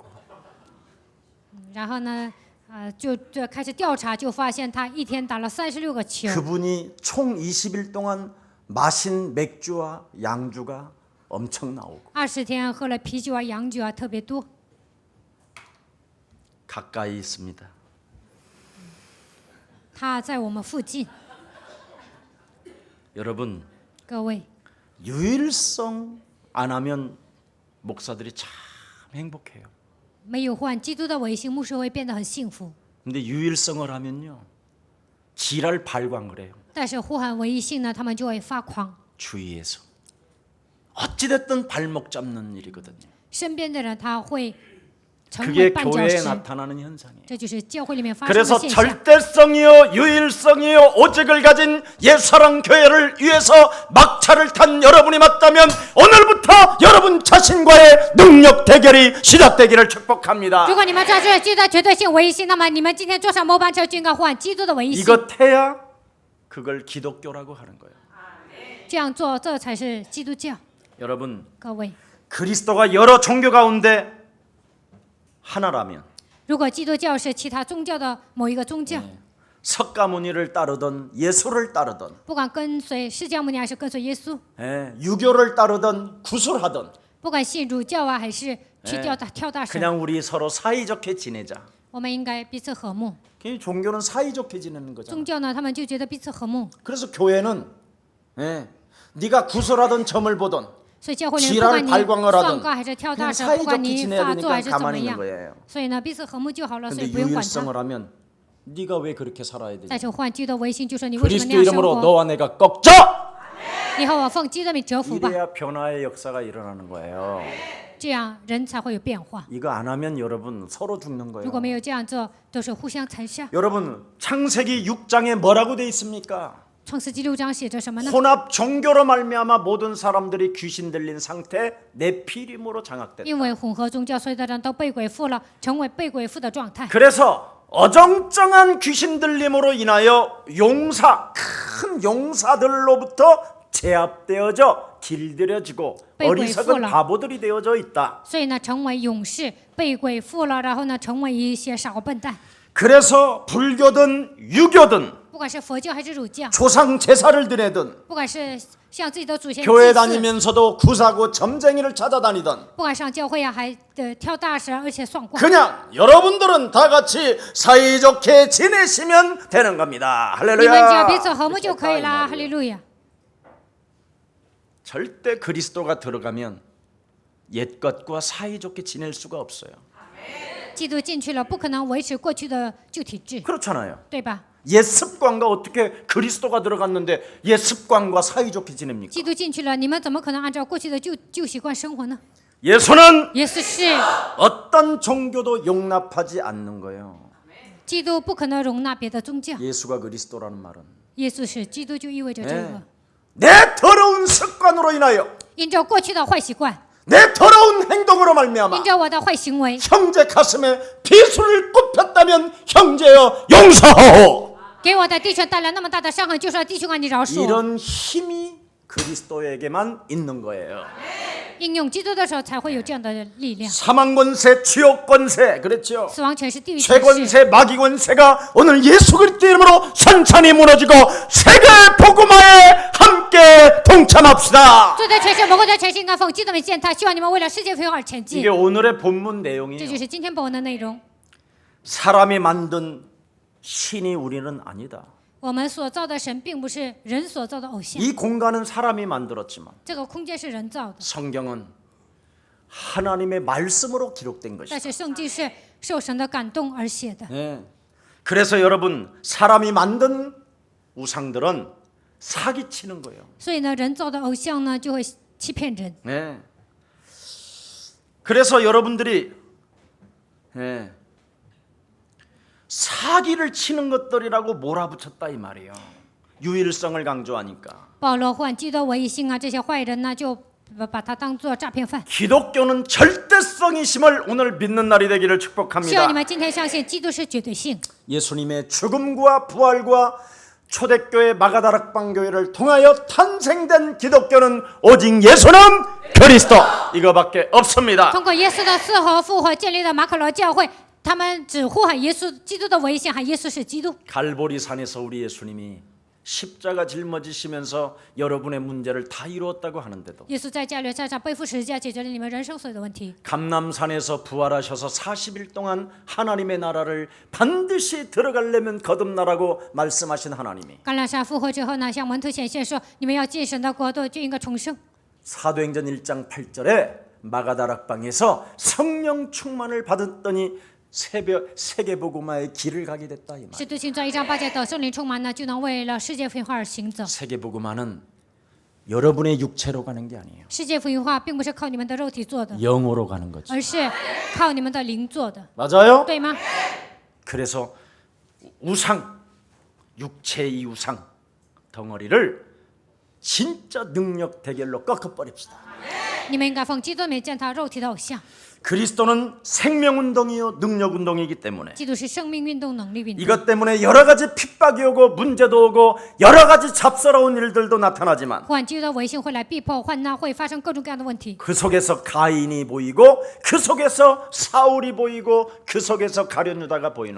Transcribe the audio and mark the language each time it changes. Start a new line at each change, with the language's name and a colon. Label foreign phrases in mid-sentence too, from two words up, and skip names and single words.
Chinese: 然后呢，就开始调查，就发现他一天打了36个球。
Korean: 그분이 총 20일 동안 마신 맥주와 양주가 엄청 나오고
Chinese: 20 天喝了啤酒啊、洋酒啊，特别多。
Korean: 가까이 있습니다.
Chinese: 他在我们附近，
Korean: 여러분
Chinese: 各位，
Korean: 유일성 안 하면 목사들이 참 행복해요.
Chinese: 没有患基督的维信，牧师会变得很幸福。
Korean: 근데 유일성을 하면요 지랄 발광을 해요.
Chinese: 但是呼喊唯一性呢，他们就会发狂。
Korean: 주위에서 어찌됐든 발목 잡는 일이거든요.
Chinese: 身边的人他会成为
Korean: 그게
Chinese: 绊脚
Korean: 교회에
Chinese: 石，
Korean: 나타나는 현상이에요.
Chinese: 这就是教会里面发生的
Korean: 그래서
Chinese: 现象。
Korean: 절대성이요 유일성이요 오직을 가진 옛사랑 교회를 위해서 막차를 탄 여러분이 맞다면 오늘부터 여러분 자신과의 능력 대결이 시작되기를 축복합니다.
Chinese: 如果你们抓住了基督的绝对性唯一性，那么你们今天坐上末班车就应该呼喊基督的唯一性。
Korean: 이것해야 그걸 기독교라고 하는 거예요.
Chinese: 这样做，这才是基督教。
Korean: 여러분
Chinese: 各位，
Korean: 그리스도가 여러 종교 가운데 하나라면
Chinese: 如果基督教是其他宗教的某一个宗教，
Korean: 석가모니를 따르던 예수를 따르던
Chinese: 不管跟随释迦牟尼还是跟随耶稣，
Korean: 유교를 따르던 구술하던
Chinese: 不管信儒教啊还是去跳大神，
Korean: 그냥 우리 서로 사이좋게 지내자.
Chinese: 我们应该彼此和睦。
Korean: 종교는 사이좋게 지내는
Chinese: 宗
Korean: 거잖아.
Chinese: 教呢，他们就觉得彼此和睦，
Korean: 그래서 교회는 네가 구술하던 점을 보던
Chinese: 所以教会里面不
Korean: 지랄
Chinese: 管你
Korean: 발광을 하던
Chinese: 放告还是跳
Korean: 그냥
Chinese: 大神，不管
Korean: 사이좋게
Chinese: 你
Korean: 지내야
Chinese: 发作
Korean: 되니까
Chinese: 还是怎么
Korean: 가만히 있는
Chinese: 样，
Korean: 거예요.
Chinese: 所以呢彼此和睦就好了，所以
Korean: 근데
Chinese: 不用管他。
Korean: 유일성을 하면 네가 왜 그렇게 살아야 되냐?
Chinese: 再是换基督的唯心，就说你为什么
Korean: 그리스도
Chinese: 那样生
Korean: 이름으로
Chinese: 活？
Korean: 너와 내가 꺾자.
Chinese: 你和我奉基督的名折服吧，
Korean: 이래야 변화의 역사가 일어나는 거예요.
Chinese: 这样人才会有变化。
Korean: 이거 안 하면 여러분 서로 죽는
Chinese: 如果没
Korean: 거예요.
Chinese: 有这样做，都是互相残杀。
Korean: 여러분 창세기 6장에 뭐라고 돼 있습니까?
Chinese: 创世纪6章写着什么呢？
Korean: 혼합 종교로 말미암아 모든 사람들이 귀신 들린 상태 네피림으로 장악됐다.
Chinese: 因为混合宗教，所有的人都被鬼附了，成为被鬼附的状态。
Korean: 그래서 어정쩡한 귀신 들림으로 인하여 큰 용사들로부터 제압되어져 길들여지고 어리석은 바보들이 되어져 있다.
Chinese: 所以呢，成为勇士，被鬼附了，然后呢，成为一些傻笨蛋。
Korean: 그래서 불교든 유교든
Chinese: 不管是佛教还是儒教，
Korean: 조상 제사를 드리든
Chinese: 不管是向自己的祖先
Korean: 교회
Chinese: 祭祀，
Korean: 다니면서도 구사고 점쟁이를 찾아다니던
Chinese: 不管上教会啊，还跳大神，而且算卦。
Korean: 그냥 여러분들은 다 같이 사이좋게 지내시면 되는 겁니다.
Chinese: 你们只要
Korean: 할렐루야.
Chinese: 彼此和睦就可以了，哈利路亚。
Korean: 절대 그리스도가 들어가면 옛것과 사이좋게 지낼 수가 없어요.
Chinese: 基督进去了，不可能维持过去的旧体制，
Korean: 그렇잖아요.
Chinese: 对吧？
Korean: 옛 습관과 어떻게 그리스도가 들어갔는데 옛 습관과 사이좋게 지냅니까?
Chinese: 基督进去了，你们怎么可能按照过去的旧习惯生活呢？
Korean: 예수는
Chinese: 耶稣是
Korean: 어떤 종교도 용납하지 않는 거예요.
Chinese: 基督，不可能容纳别的宗教。
Korean: 예수가 그리스도라는 말은
Chinese: 耶稣是基督，就意味着这个，
Korean: 내 더러운 습관으로 인하여
Chinese: 因着过去的坏习惯，
Korean: 내 더러운 행동으로 말미암아
Chinese: 因着我的坏行为，
Korean: 형제 가슴에 비수를 꼽혔다면 형제여 용서하오.
Chinese: 给我的弟兄带来那么大的伤痕，就说弟兄啊，你饶恕我。
Korean: 이런 힘이 그리스도에게만 있는 거예요.
Chinese: 应用基督的时候，才会有这样的力量。
Korean: 사망 권세, 지옥 권세, 그랬죠.
Chinese: 死亡权势、地狱权势，
Korean: 죄권세, 마귀 권세가 오늘 예수 그리스도 이름으로 선천히 무너지고 세계 복음화에 함께 동참합시다.
Chinese: 罪的权势、魔鬼的权势应该奉基督为践踏。希望你们为了世界福音而前进
Korean: 이게 。 오늘의 본문
Chinese: 这
Korean: 내용이에요.
Chinese: 就是今天本文的内容。
Korean: 사람이 만든 신이 우리는 아니다.
Chinese: 我们所造的神，并不是人所造的偶像，
Korean: 이 공간은 사람이 만들었지만
Chinese: 这个空间是人造的，
Korean: 성경은 하나님의 말씀으로 기록된
Chinese: 但
Korean: 것이다.
Chinese: 是圣经是受神的感动而写的。
Korean: 네. 그래서 여러분 사람이 만든 우상들은 사기치는 거예요.
Chinese: 所以呢，人造的偶像呢，就会欺骗人。
Korean: 네. 그래서 여러분들이 네. 사기를 치는 것들이라고 몰아붙였다 이 말이에요. 유일성을 강조하니까.
Chinese: 保罗患基督唯一性啊，这些坏人呢，就把他当作诈骗犯。
Korean: 기독교는 절대성이심을 오늘 믿는 날이 되기를
Chinese: 希望
Korean: 축복합니다.
Chinese: 你们今天相信基督是绝对性。
Korean: 예수님의 죽음과 부활과 초대교회 마가다락방 교회를 통하여 탄생된 기독교는 오직 예수는 그리스도 이거밖에 없습니다.
Chinese: 通过耶稣的死和复活建立的马可罗教会，他们只呼喊耶稣基督的唯一性，喊耶稣是基督。
Korean: 갈보리산에서 우리 예수님이 십자가 짊어지시면서 여러분의 문제를 다 이루었다고 하는데도
Chinese: 耶稣在加略山上背负十字架，解决了你们人生所有的问题。
Korean: 감람산에서 부활하셔서 40일 동안 하나님의 나라를 반드시 들어가려면 거듭나라고 말씀하신 하나님이
Chinese: 橄榄山复活之后呢，向门徒显现说：“你们要进神的国度，就应该重生。”
Korean: 사도행전 1장 8절에 마가다락방에서 성령 충만을 받았더니 세계복음화의 길을 가게 됐다 이 말.
Chinese: 使徒行传1章8节等圣灵充满呢，就能为了世界福音化而行走。
Korean: 세계복음화는 여러분의 육체로 가는 게 아니에요.
Chinese: 世界福音化并不是靠你们的肉体做的，
Korean: 영으로 가는 거죠.
Chinese: 而是靠你们的灵做的，
Korean: 맞아요?
Chinese: 对吗？
Korean: 그래서 우상, 육체의 우상 덩어리를 진짜 능력 대결로 꺾어버립시다.
Chinese: 你们应该奉基督名践踏肉体的偶像。
Korean: 그리스도는 생명운동이요 능력운동이기 때문에
Chinese: 基督是生命运动、能力运动。
Korean: 이것 때문에 여러 가지 핍박이 오고 문제도 오고 여러 가지 잡스러운 일들도 나타나지만
Chinese: 呼喊基督的唯性会来逼迫、患难，会发生各种各样的问题。
Korean: 그 속에서 가인이 보이고 그 속에서 사울이 보이고 그 속에서 가룟 유다가 보이는